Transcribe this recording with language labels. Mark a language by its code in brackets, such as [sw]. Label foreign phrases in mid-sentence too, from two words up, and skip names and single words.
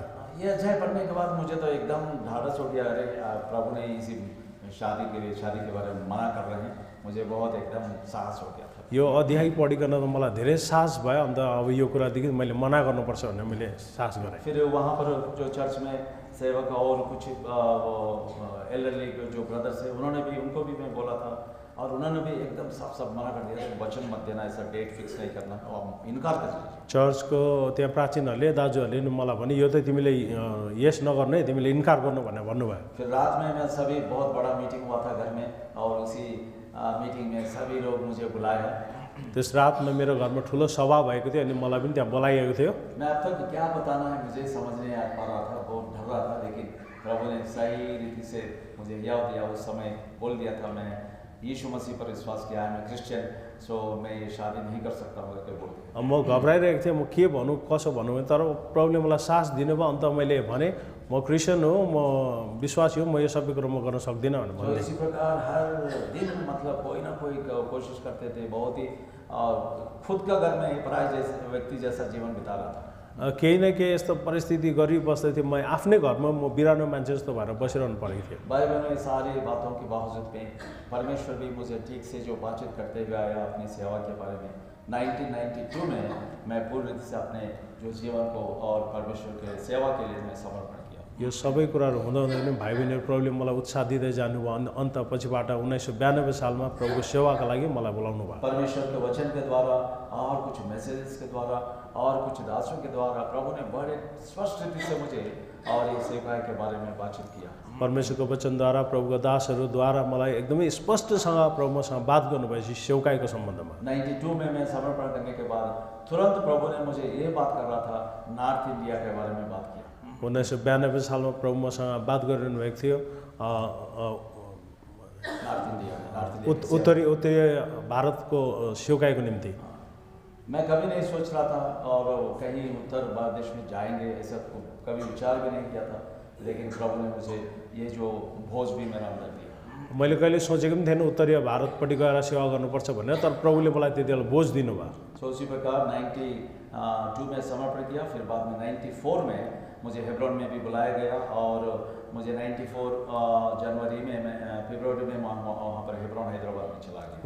[hi] ये अध्याय पढ़ने के बाद मुझे तो एकदम ढाढ़स हो गया, अरे प्रभु ने इसी शादी के बारे में मना कर रहे हैं, मुझे बहुत एकदम साहस हो गया था। [ne] यो अध्याय पढिकन त मलाई धेरै साहस भयो। अन्त अब यो कुरादेखि मैले मना गर्नुपर्छ भनेर मैले साहस गरेँ। [hi] फिर वहाँ पर जो चर्च में सेवक और कुछ एल्डरली जो ब्रदर्स है, उनको भी मैं बोला था, और उन्होंने भी एकदम साफ मना कर दिया, वचन मत देना, ऐसा [en] date fix [hi] नहीं करना, और इनकार कर दिया। [ne] चर्चको त्यहाँ प्राचीनहरूले दाजुहरूले मलाई भने यो त तिमीले यस नगर्नु है, तिमीले इन्कार गर्नु भनेर भन्नुभयो। [hi] फिर रात में मैं सभी बहुत बड़ा मीटिंग हुआ था घर में, और उसी मीटिंग में सभी लोग मुझे बुलाए। [ne] त्यस रातमा मेरो घरमा ठुलो सभा भएको थियो, अनि मलाई पनि त्यहाँ बोलाइएको थियो। [hi] मैं अब तक क्या बताना है मुझे समझ नहीं आ पा रहा था, बहुत डर रहा था, लेकिन प्रभु ने सही रीति से मुझे याद दिया, उस समय बोल दिया था, मैं यीशु मसीह पर विश्वास किया है, मैं क्रिश्चियन, सो मैं ये शादी नहीं कर सकता हूँ करके बोल दिया। [ne] म घबराइरहेको थिएँ, म के भनौँ कसो भनौँ, तर प्रभुले मलाई साहस दिनुभयो। अन्त मैले भने म क्रिस्चियन हो, म विश्वासी हो, म यो सबै कुरो म गर्न सक्दिनँ भनेर [hi] तो इसी प्रकार हर दिन मतलब कोई ना कोई कोशिश करते थे, बहुत ही खुद का घर में पराय जैसे व्यक्ति जैसा जीवन बिता रहा था। [ne] केही न केही यस्तो परिस्थिति गरिबस्दै थिएँ, म आफ्नै घरमा म बिरानो मान्छे जस्तो भएर बसिरहनु परेको थियो। [hi] भाई बहनों, सारी बातों के बावजूद में परमेश्वर भी मुझे ठीक से जो बातचीत करते हुए आया अपनी सेवा के बारे में। 1992 में मैं पूरी रीति से अपने जो जीवन को और परमेश्वर के सेवा के लिए मैं समर्पण किया। [ne] यो सबै कुराहरू हुँदा हुँदै पनि भाइ बहिनीहरू प्रभुले मलाई उत्साह दिँदै जानुभयो। अन्त पछिबाट 1992 सालमा प्रभुको सेवाका लागि मलाई बोलाउनु भयो। [hi] परमेश्वर के वचन के द्वारा और कुछ मैसेजेस के द्वारा और कुछ दासों के द्वारा प्रभु ने बड़े स्पष्ट रीति से मुझे और ये सेवकाई के बारे में बातचीत किया। [ne] परमेश्वरको वचनद्वारा प्रभुका दासहरूद्वारा मलाई एकदमै स्पष्टसँग प्रभुसँग बात गर्नुभएपछि सेवकाईको सम्बन्धमा। [hi] 92 में मैं समर्पण करने के बाद तुरंत प्रभु ने मुझे ये बात कर रहा था, नॉर्थ इंडिया के बारे में बात किया। [ne] 1992 सालमा प्रभु मसँग बात गरिरहनु भएको थियो उत्तरी भारतको सेवकाईको निम्ति। [hi] मैं कभी नहीं सोच रहा था और कहीं उत्तर भारत देश में जाएंगे, ऐसा कभी विचार भी नहीं किया था, लेकिन प्रभु ने मुझे ये जो भोज भी मेरा अंदर दिया। [ne] मैले कहिले सोचेको पनि थिएन उत्तरीय भारतपट्टि गएर सेवा गर्नुपर्छ भनेर, तर प्रभुले मलाई त्यति बेला बोझ दिनुभयो। [hi] सो उसी प्रकार 92 में समर्पण किया, फिर बाद में 94 में मुझे हेब्रोन में भी बुलाया गया और मुझे 94 जनवरी में मैं फरवरी में वहाँ पर हेब्रोन हैदराबाद में चला गया।